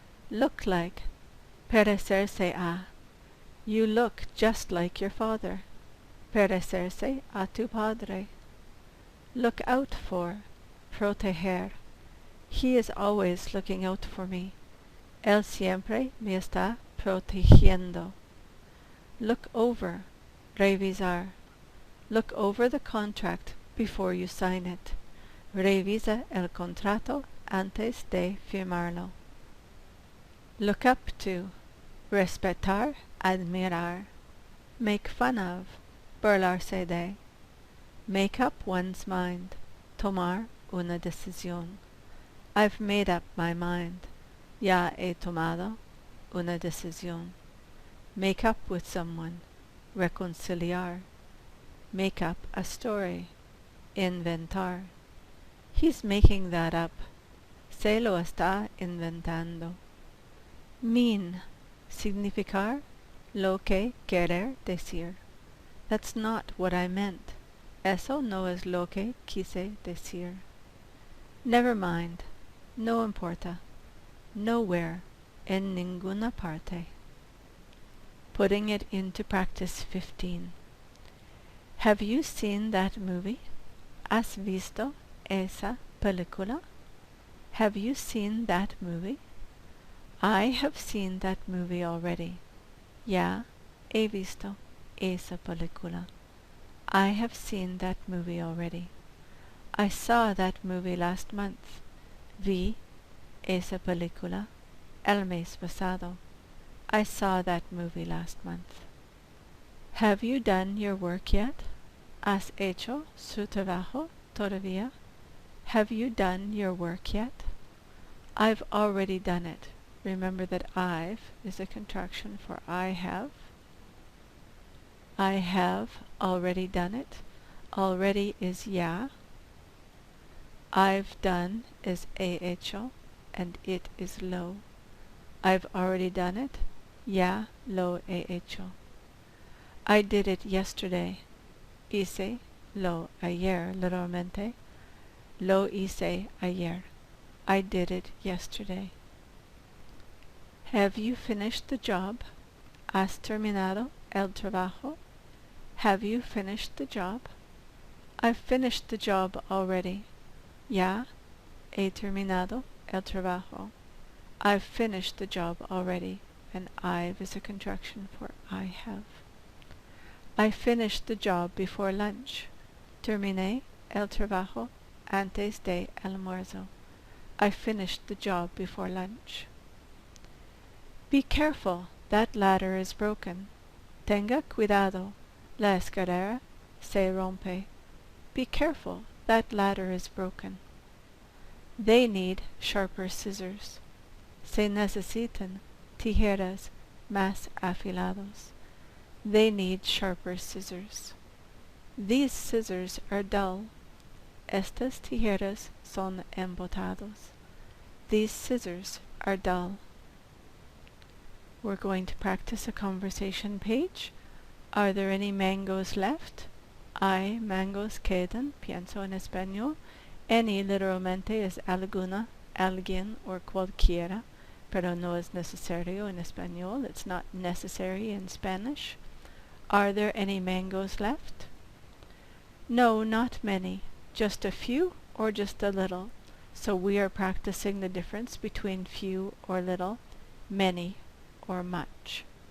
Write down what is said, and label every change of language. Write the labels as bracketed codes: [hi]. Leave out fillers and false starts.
[en] Look like, [es] parecerse a. [en] You look just like your father. [es] Parecerse a tu padre. [en] Look out for, proteger. He is always looking out for me. [es] Él siempre me está protegiendo. [en] Look over, revisar. Look over the contract before you sign it. [es] Revisa el contrato antes de firmarlo. [en] Look up to, respetar, admirar. Make fun of, [es] burlarse de. [en] Make up one's mind, [es] tomar una decisión. [en] I've made up my mind. [es] Ya he tomado una decisión. [en] Make up with someone, reconciliar. Make up a story, inventar. He's making that up. [es] Se lo está inventando. Mean, significar lo que querer decir. [en] That's not what I meant. [es] Eso no es lo que quise decir. [en] Never mind. [es] No importa. [en] Nowhere. [es] En ninguna parte. [en] Putting it into practice 15. Have you seen that movie? [es] ¿Has visto esa película? [en] Have you seen that movie? I have seen that movie already. [es] Ya he visto esa película. [en] I have seen that movie already. I saw that movie last month. [es] Vi esa película el mes pasado. [en] I saw that movie last month. Have you done your work yet? [es] ¿Has hecho su trabajo todavía? [en] Have you done your work yet? I've already done it. Remember that I've is a contraction for I have. I have already done it. Already is ya. I've done is he hecho, and it is lo. I've already done it. [es] Ya lo he hecho. [en] I did it yesterday. [es] Hice lo ayer, literalmente. Lo hice ayer. [en] I did it yesterday. Have you finished the job? [es] ¿Has terminado el trabajo? [en] Have you finished the job? I've finished the job already. [es] Ya he terminado el trabajo. [en] I've finished the job already, and I've is a contraction for I have. I finished the job before lunch. [es] Terminé el trabajo antes de almuerzo. [en] I finished the job before lunch. Be careful, that ladder is broken. [es] Tenga cuidado, la escalera se rompe. [en] Be careful, that ladder is broken. They need sharper scissors. [es] Se necesitan tijeras más afilados. [en] They need sharper scissors. These scissors are dull. [es] Estas tijeras son embotados. [en] These scissors are dull. We're going to practice a conversation page. Are there any mangoes left? [es] Hay mangoes quedan, pienso en español. Any literalmente es alguna, alguien, or cualquiera, pero no es necesario en español. [en] It's not necessary in Spanish. Are there any mangoes left? No, not many. Just a few or just a little. So we are practicing the difference between few or little, many or much.